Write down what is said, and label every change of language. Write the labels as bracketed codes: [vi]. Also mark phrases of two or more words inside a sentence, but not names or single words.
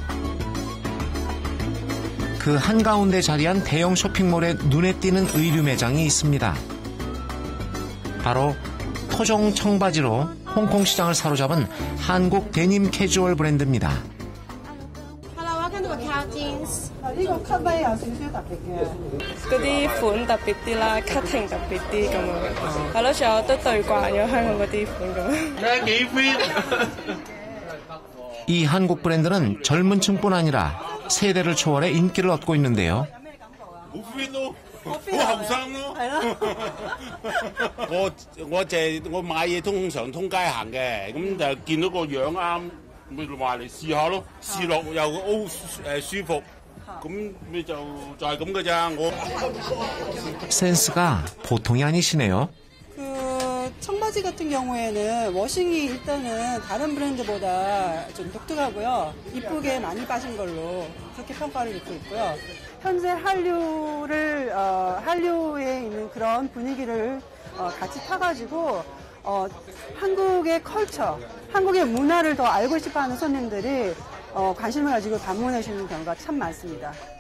[ko] 그 한가운데 자리한 대형 쇼핑몰에 눈에 띄는 의류 매장이 있습니다. 바로 토종 청바지로 홍콩 시장을 사로잡은 한국 데님 캐주얼 브랜드입니다. [yue] 嗰啲款特別啲啦 ，cutting 特別啲咁樣，係咯，仲有都對慣咗香港嗰啲款咁樣。 [ko] 이 한국 브랜드는 젊은 층뿐 아니라 세대를 초월해 인기를 얻고 있는데요. [yue] 好後生咯，係咯。我買嘢通常通街行嘅，咁就見到個樣啱，咪話嚟試下咯，試落又 O 舒服，咁咪就係咁嘅咋。我 [ko] 센스가 보통이 아니시네요. 청바지 같은 경우에는 워싱이 일단은 다른 브랜드보다 좀 독특하고요. 이쁘게 많이 빠진 걸로 그렇게 평가를 받고 있고요. 현재 한류에 있는 그런 분위기를 같이 타가지고 한국의 컬처, 한국의 문화를 더 알고 싶어하는 손님들이 관심을 가지고 방문해 주는 경우가 참 많습니다.